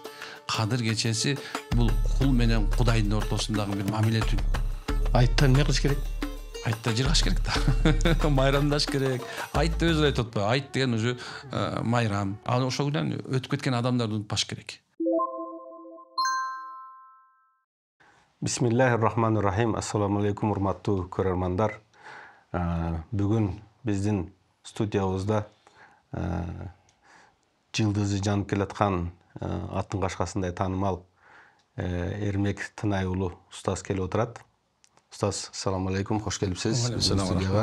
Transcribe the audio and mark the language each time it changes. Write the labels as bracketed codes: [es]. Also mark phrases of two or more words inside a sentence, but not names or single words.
[ky] Кадыр кечеси бул кул менен Кудайдын ортосундагы бир мамиле түн. Айтта эмне кылыш керек? Айтта жыргаш керек да. Майрамдаш керек. Айтты өзү айтып атпайбы? Айт деген уже майрам. Ал ошол күнүнөн өтүп кеткен адамдарды унутпаш керек. [ar] بسم الله الرحمن الرحيم. السلام عليكم, [ky] урматтуу көрөрмандар. Бүгүн биздин студиябызда жылдызы жанып келаткан аттын кашкасындай таанымал Эрмек Тынай уулу устаз келип отурат. Устаз, [ar] السلام عليكم, [ky] кош келипсиз студияга.